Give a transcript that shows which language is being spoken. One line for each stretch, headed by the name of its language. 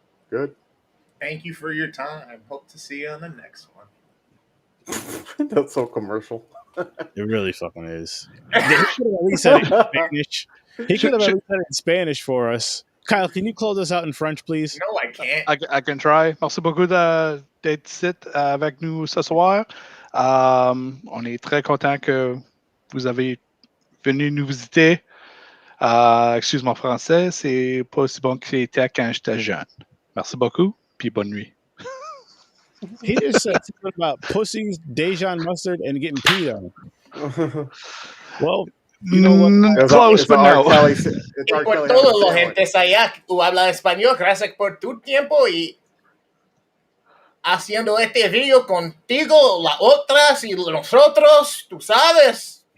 English: Good. Thank you for your time. Hope to see you on the next one. That's so commercial. It really fucking is. He could have at least said it in Spanish. He could have at least said it in Spanish for us. Kyle, can you close us out in French, please? No, I can't. I can try.
French: Merci beaucoup d'être ici avec nous ce soir. On est très content que vous avez venu nous visiter. Excuse mon français, c'est pas aussi bon que c'était quand j'étais jeune. Merci beaucoup, puis bonne nuit.
English: He just said something about pussies, Dijon mustard, and getting peed on. Well, you know what? Close, but no.
Spanish: Por todos los gentes allá que hablan español, gracias por tu tiempo y haciendo este video contigo, las otras y nosotros, tú sabes.